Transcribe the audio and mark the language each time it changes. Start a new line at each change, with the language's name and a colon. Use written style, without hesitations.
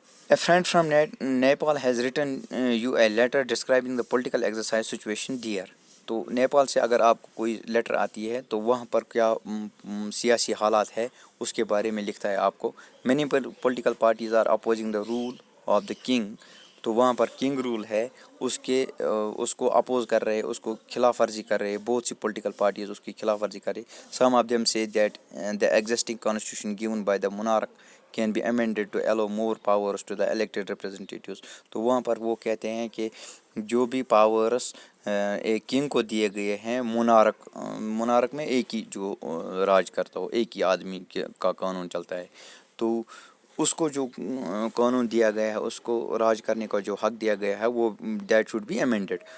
English: A friend from Nepal has written you a letter describing the political exercise situation there.
Urdu: تو نیپال سے اگر آپ کو کوئی لیٹر آتی ہے تو وہاں پر کیا سیاسی حالات ہے اس کے بارے میں لکھتا ہے آپ کو.
English: Many political parties are opposing the role of the king.
Urdu: تو وہاں پر کنگ رول ہے, اس کو اپوز کر رہے, اس کو خلاف ورزی کر رہے, بہت سی پولیٹیکل پارٹیز اس کی خلاف ورزی کر رہی.
English: Some of them say that the existing constitution given by the monarch can be amended to allow more powers to the elected representatives.
Urdu: تو وہاں پر وہ کہتے ہیں کہ جو بھی پاورس ایک کنگ کو دیے گئے ہیں, منارک میں ایک ہی جو راج کرتا ہو, ایک ہی آدمی کا قانون چلتا ہے. تو اس کو جو قانون دیا گیا ہے, اس کو راج کرنے کا جو حق دیا گیا ہے, وہ
English: That should be amended.